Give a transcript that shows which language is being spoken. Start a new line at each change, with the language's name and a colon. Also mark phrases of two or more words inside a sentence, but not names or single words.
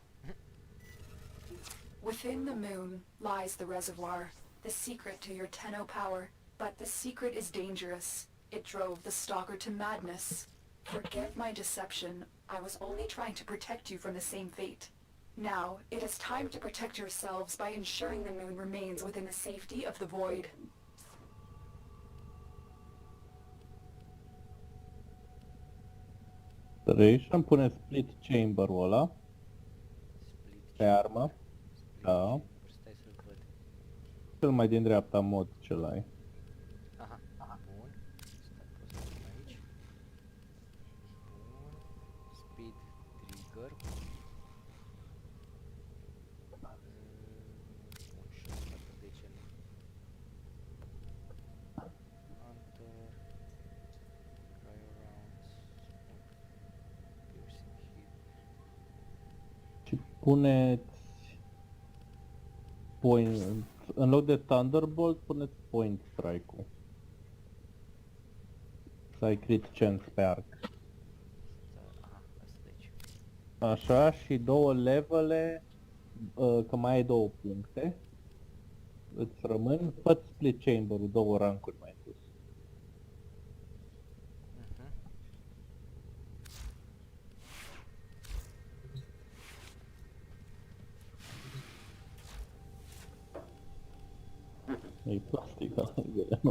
English: Within the moon lies the reservoir, the secret to your Tenno power. But the secret is dangerous. It drove the Stalker to madness. Forget my deception. I was only trying to protect you from the same fate. Now, it is time to protect yourselves by ensuring the moon remains within the safety of the void.
Romanian: Trei și îmi pune split chamber-ul ăla Split pe armă. Split Da. chamber. Stai să-l văd. Cel mai din dreapta mod ce-l ai. Aha, bun. Stai, pot să pun aici. Bun. Speed trigger. Bun, și asta de ce nu? Hunter. Cryo rounds. Piercing hit. Și puneți... Point... În loc de Thunderbolt, puneți Point Strike-ul. Să ai
English: crit chance
Romanian: pe arc. Aha, asta de aici. Așa, și două levele, că mai ai două puncte, îți rămân, fă split chamber-ul două rancuri mai sus. E plastic ăla, e nu?